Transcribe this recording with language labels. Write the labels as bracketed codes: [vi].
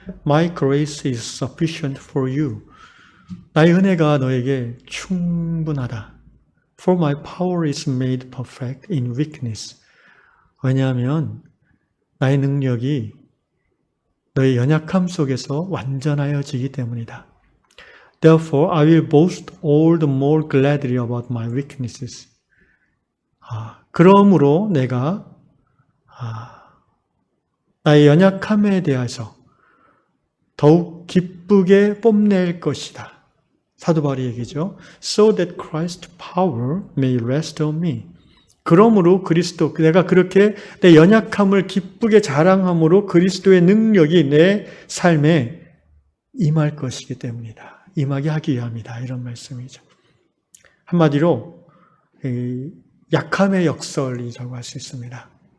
[en] My grace is sufficient for you. [ko] 나의 은혜가 너에게 충분하다. [en] For my power is made perfect in weakness. [ko] 왜냐하면 나의 능력이 너의 연약함 속에서 완전하여지기 때문이다. [en] Therefore, I will boast all the more gladly about my weaknesses. [ko] 그러므로 내가 나의 연약함에 대해서 더욱 기쁘게 뽐낼 것이다. 사도 바울의 얘기죠. [en] So that Christ's power may rest on me. [ko] 그러므로 내가 그렇게 내 연약함을 기쁘게 자랑함으로 그리스도의 능력이 내 삶에 임할 것이기 때문이다. 임하게 하기 위함이다. 이런 말씀이죠. 한마디로 약함의 역설이라고 할 수 있습니다.